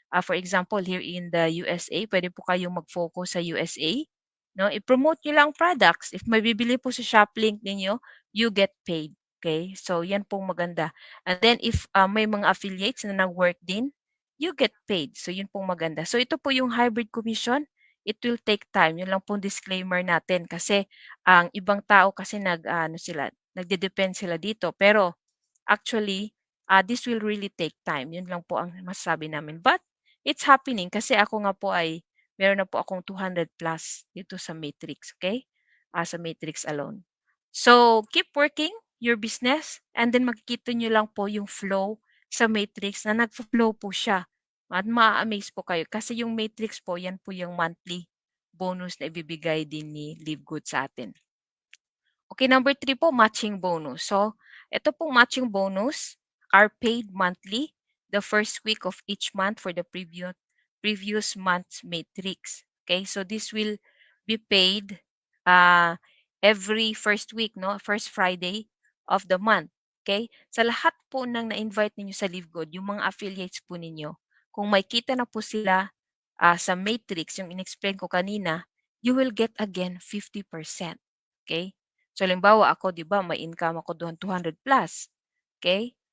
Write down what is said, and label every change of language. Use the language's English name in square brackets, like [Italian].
[English] For example, here in the USA, [Filipino] pwede po kayong mag-focus sa USA. [English] No? [Filipino] I-promote nyo lang products. If may bibili po sa shop link ninyo, [English] you get paid. Okay? [Filipino] So, yan pong maganda. And then, if may mga affiliates na nag-work din, [English] you get paid. [Filipino] So, yun pong maganda. So, ito po yung hybrid commission. [English] It will take time. [Filipino] Yun lang pong disclaimer natin. Kasi, ang ibang tao kasi nagde-depend sila dito. [English] Pero, actually, this will really take time. [Filipino] Yun lang po ang masasabi namin. [English] But, it's happening [Filipino] kasi ako nga po ay meron na po akong 200 plus dito sa Matrix, okay? Sa Matrix alone. So, [English] keep working your business and then [Filipino] makikita nyo lang po yung flow sa Matrix na nag-flow po siya. At ma-amaze po kayo kasi yung Matrix po, yan po yung monthly bonus na ibibigay din ni LiveGood sa atin. Okay, number 3 po, matching bonus. [English] So, ito pong matching bonus are paid monthly the first week of each month for the previous month's matrix. Okay, so this will be paid every first week, no? First Friday of the month. Okay? [Filipino] Sa lahat po ng na-invite ninyo sa LiveGood, yung mga affiliates po ninyo, kung may kita na po sila sa matrix, yung in-explain ko kanina, [English] you will get again 50%. [Filipino] Okay? So, halimbawa ako, di ba, may income ako doon 200 plus. Okay?